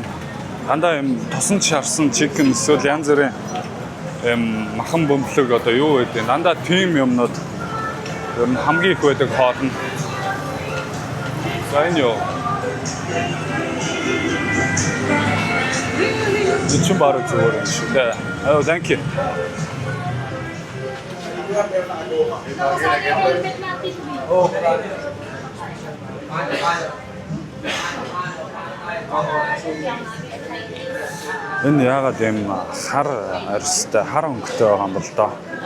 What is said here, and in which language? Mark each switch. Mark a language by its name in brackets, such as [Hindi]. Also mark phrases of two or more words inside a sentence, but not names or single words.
[Mongolian] Дандаа юм тосон шарсан chicken эсвэл янз бүрийн махан бөмбөлөг одоо юу гэдэг дандаа тийм юмнууд ер нь хамгийн их байдаг хоол нь. За энэ юу? Жичин бараг зүгээр юм шүү дээ. [English] Oh, thank you. [Mongolian] Энэ яагаад юм хар арьстай хар өнгөтэй байгаа юм бол доо.